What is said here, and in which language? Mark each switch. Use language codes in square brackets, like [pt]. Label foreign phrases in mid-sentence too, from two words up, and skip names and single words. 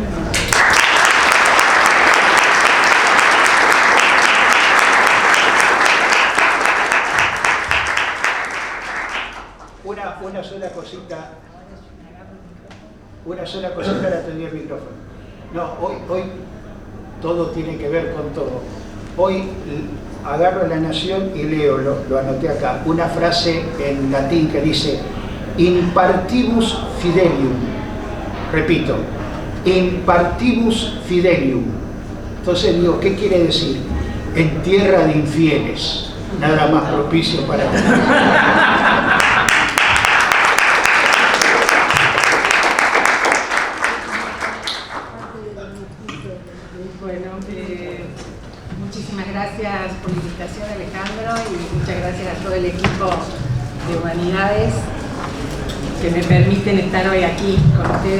[es] Una sola cosita, ahora te doy el micrófono. No, hoy todo tiene que ver con todo. Hoy agarro La Nación y leo, lo anoté acá, una frase en latín que dice [la] in partibus fidelium. Repito, in partibus fidelium. [es] Entonces digo, ¿qué quiere decir? En tierra de infieles. Nada más propicio para mí. Muchísimas gracias por la invitación, Alejandro, y muchas gracias a todo el equipo de Humanidades que me permiten estar hoy aquí con ustedes.